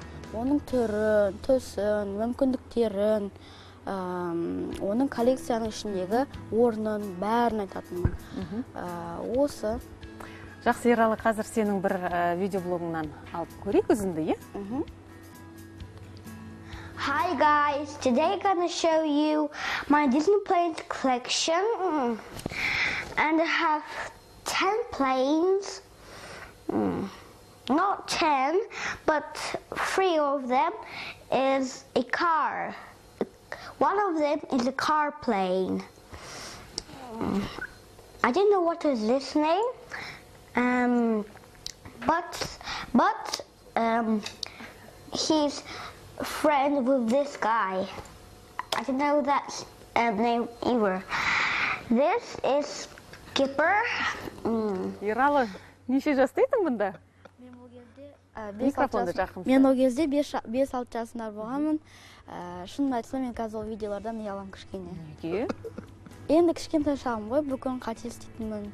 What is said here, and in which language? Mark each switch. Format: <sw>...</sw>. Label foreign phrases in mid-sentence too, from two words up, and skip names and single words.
<kk>Оның түрін, түсін, мүмкіндіктерін, оның коллекцияның ішіндегі орнын бәрін айтатынмын. Осы. Жақсы, Ералы, қазір сенің бір видеоблогыңнан алып көрейік үзінді, е?</kk> <en>Hi guys, today I'm gonna show you my Disney planes collection, and I have 10 planes. Not 10, but 3 of them is a car. One of them is a car plane. I didn't know what was this name, but he's friend with this guy. I didn't know that name either. This is Skipper.</en> <kk>Ералы, неше жаста едің бұнда? Микрофонды жақын. Мен ол кезде 5-6 жасында болғанмын. Шынын айтсам, мен қазір ол видеолардан ұялам кішкене. Неге? Енді кішкентай шағым ғой, бүкін қателестейтінмін.</kk>